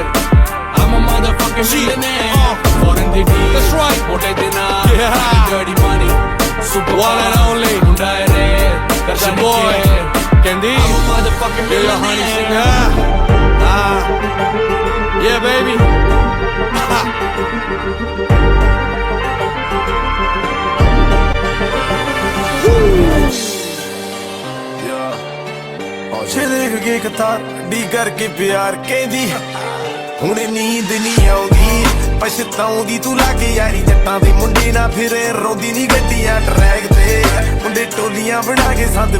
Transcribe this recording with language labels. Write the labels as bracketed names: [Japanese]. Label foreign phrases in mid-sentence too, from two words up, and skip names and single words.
[English] I'm a motherfucking millionaire, foreign the deal, that's right, more than ours. Yeah, dirty money, super one and only, munda rare, that's your boy, Candy. I'm a motherfucking millionaire. Yeah, baby. [Punjabi] ਦੇਖ ਕੇ ਕਤਾਰ ਡੀ ਕਰਕੇ ਪਿਆਰ ਕਹਿੰਦੀ ਹੁਣੇ ਨੀਂਦ ਨਹੀਂ ਆਉਂਦੀ ਪਛਤਾਉਂਦੀ ਤੂੰ ਲਾਗੇ ਯਾਰੀ ਜੱਟਾਂ ਦੇ ਮੁੰਡੇ ਨਾ ਫਿਰੇ ਰੋਂਦੀ ਨੀ ਗੱਡੀਆਂ ਟ੍ਰੈਕ ਤੇ ਮੁੰਡੇ ਟੋਲੀਆਂ ਬਣਾ ਕੇ ਸੰਦ